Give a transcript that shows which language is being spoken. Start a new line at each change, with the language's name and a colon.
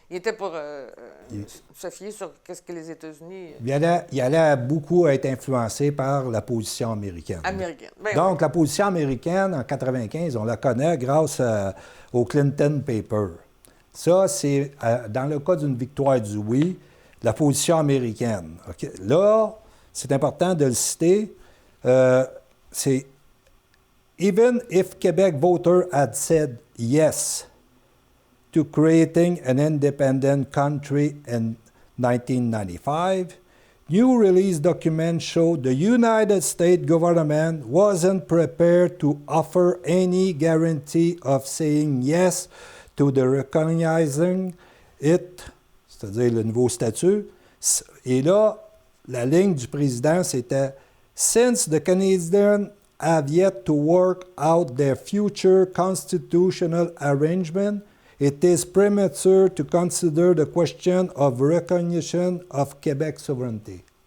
French: Il était pour se fier sur qu'est-ce que les États-Unis... Il allait beaucoup être influencé par la position américaine. Donc, la position américaine, en 1995, on la connaît grâce au Clinton Paper. Ça, c'est, dans le cas d'une victoire du oui, la position américaine. Okay? Là, c'est important de le citer, c'est
English: « Even if Quebec voters had said yes », to creating an independent country in 1995, new release documents show the United States government wasn't prepared to offer any guarantee of saying yes to the recognizing it
French: c'est-à-dire le nouveau statut. Et là, la ligne du président, c'était
English: « Since the Canadians have yet to work out their future constitutional arrangement, it is premature to consider the question of recognition of Quebec sovereignty.